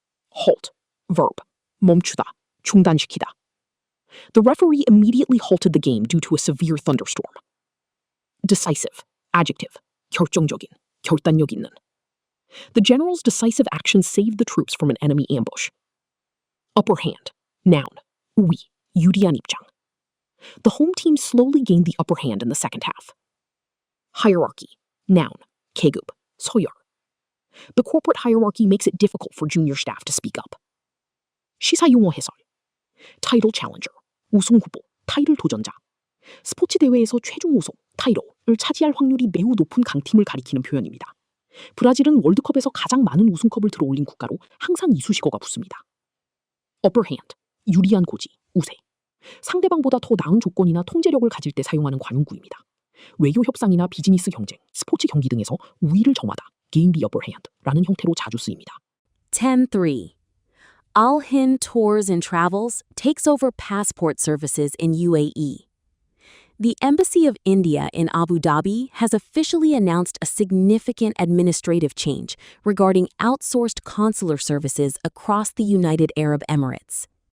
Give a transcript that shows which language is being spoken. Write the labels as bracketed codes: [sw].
[en] Halt. Verb. [ko] 멈추다, 중단시키다. [en] The referee immediately halted the game due to a severe thunderstorm. Decisive. Adjective. [ko] 결정적인, 결단력 있는. [en] The general's decisive actions saved the troops from an enemy ambush. Upper hand. [ko] Noun, 우위, 유리한 입장. [en] The home team slowly gained the upper hand in the second half. Hierarchy, noun, [ko] 계급, 서열. [en] The corporate hierarchy makes it difficult for junior staff to speak up. [ko] 시사 용어 해설. [en] Title challenger, [ko] 우승 후보, 타이틀 도전자. 스포츠 대회에서 최종 우승, 타이틀을 차지할 확률이 매우 높은 강팀을 가리키는 표현입니다. 브라질은 월드컵에서 가장 많은 우승컵을 들어올린 국가로 항상 이 수식어가 붙습니다. [en] Upper hand, [ko] 유리한 고지, 우세. 상대방보다 더 나은 조건이나 통제력을 가질 때 사용하는 관용구입니다. 외교 협상이나 비즈니스 경쟁, 스포츠 경기 등에서 우위를 점하다, [en] gain the upper hand [ko] 라는 형태로 자주 쓰입니다. 10.3. [en] Al Hind Tours and Travels takes over passport services in UAE. The Embassy of India in Abu Dhabi has officially announced a significant administrative change regarding outsourced consular services across the United Arab Emirates.